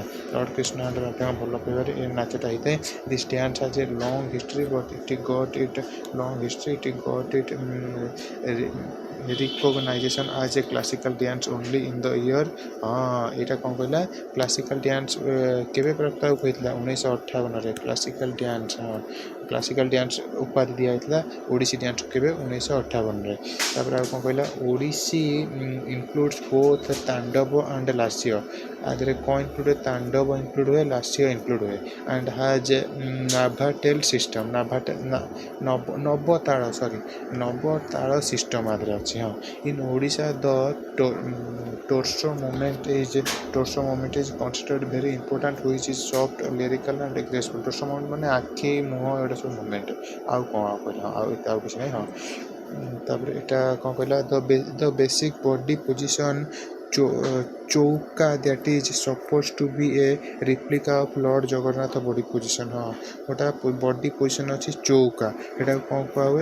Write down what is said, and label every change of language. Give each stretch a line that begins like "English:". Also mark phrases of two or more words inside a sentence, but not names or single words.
Odia: Lord Krishna and Radhaଙ୍କ ଭଲ ପାଇବାରେ ଏ ନାଚଟା ହେଇଥାଏ।
English: This dance has a long history but it got recognition as a classical dance only in the year।
Odia: ଏଇଟା କ'ଣ କହିଲା
English: classical dance
Odia: କେବେ ପ୍ରସ୍ତାବ ହୋଇଥିଲା? 1958ରେ
English: classical dance
Odia: ଉପାଧି ଦିଆଯାଇଥିଲା ଓଡ଼ିଶୀ ଡ୍ୟାନ୍ସ କେବେ? 1958ରେ। ତାପରେ ଆଉ କ'ଣ କହିଲା
English: ଓଡ଼ିଶୀ includes both ତାଣ୍ଡବ and ଲାସ୍ୟ।
Odia: ଆ ଦେହରେ କ'ଣ ଇନକ୍ଲୁଡ଼ ହୁଏ? ତାଣ୍ଡବ ଇନକ୍ଲୁଡ଼ ହୁଏ, ଲାସ୍ୟ ଇନକ୍ଲୁଡ଼ ହୁଏ।
English: and has navatal system.
Odia: ନବତାଳ ସିଷ୍ଟମ୍ ଆ ଦେହରେ ଅଛି।
English: in Odisha the torso movement is considered very important which is soft, lyrical and graceful। torso movement
Odia: ମାନେ ଆଖି ମୁହଁ ଏଇଟା ସବୁ ମୁଭମେଣ୍ଟ। ଆଉ କ'ଣ କହିଲା? ଆଉ କିଛି ନାହିଁ। ତାପରେ ଏଇଟା କ'ଣ କହିଲା?
English: the basic body position ଚୌକା that is supposed to be a replica of Lord ଜଗନ୍ନାଥ body position।
Odia: ଗୋଟା
English: body position
Odia: ଅଛି ଚୌକା, ଏଟାକୁ କ'ଣ କୁହାହୁଏ?